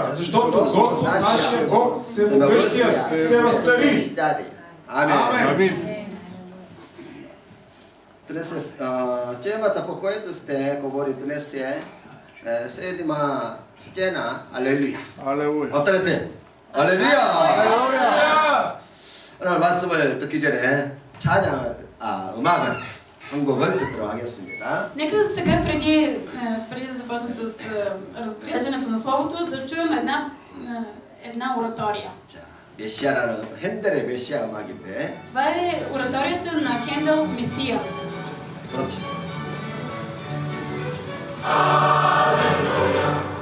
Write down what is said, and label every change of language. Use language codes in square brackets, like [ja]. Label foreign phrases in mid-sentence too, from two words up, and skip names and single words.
[bg] Защото Господ, нашия Бог, Всемогъщият, се възцари. Амин. Темата, по която сте говорили днес, е седма сцена Алелуя. [ko] 어떨때? 할렐루야! 오늘 말씀을 듣기 전에 찬양을, 음악을 한 곡을 듣도록 하겠습니다. [bg] Нека сега, преди да започнем с разглеждането на Словото, да чуем една оратория. [ko] 자, 메시아라는 핸델의 메시아 음악인데. [bg] Това е ораторията на Хендел Месия. [ko] 그렇죠. 할렐루야.